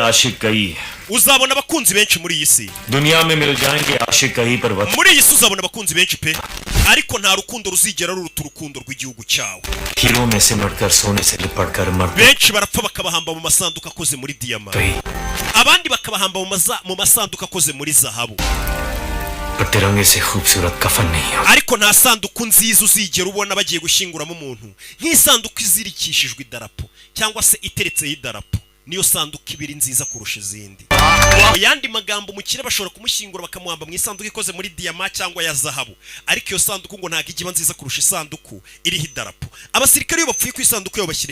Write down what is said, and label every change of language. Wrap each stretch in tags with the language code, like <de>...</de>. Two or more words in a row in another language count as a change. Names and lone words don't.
<hi>आशिक कई</hi> <rw>uzabona abakunzi benshi muri iyi si</rw> <hi>दुनिया में मिल जाएंगे आशिक कई पर वक्त</hi> <rw>muri iyi si uzabona abakunzi benshi pe ariko nta rukundo ruzigera ruruta urukundo rw'igihugu cyawe</rw> <hi>हीरो में से मरकर सोने से लिपटकर मर</hi> <rw>benshi barapfa bakabahamba mu masanduku akoze muri diyama abandi bakabahamba mu masanduku akoze muri zahabu</rw> <hi>पर तिरंगे से खूबसूरत कफन नहीं हो</hi> <rw>ariko nta sanduku nziza uzigera ubona bagiye gushyinguramo umuntu nk'isanduku izirikishijwe idarapo cyangwa se iteretseho idarapo niyo sanduku ibiri nziza kurusha izindi mu yandi magambo umukire bashobora kumushyingura bakamuhamba mu isanduku ikoze muri diyama cyangwa ya zahabu ariko iyo sanduku ngo ntabwo igiba nziza kurusha isanduku iriho idarapo abasirikare iyo bapfuye ku isanduku yabo bashyiraho</rw>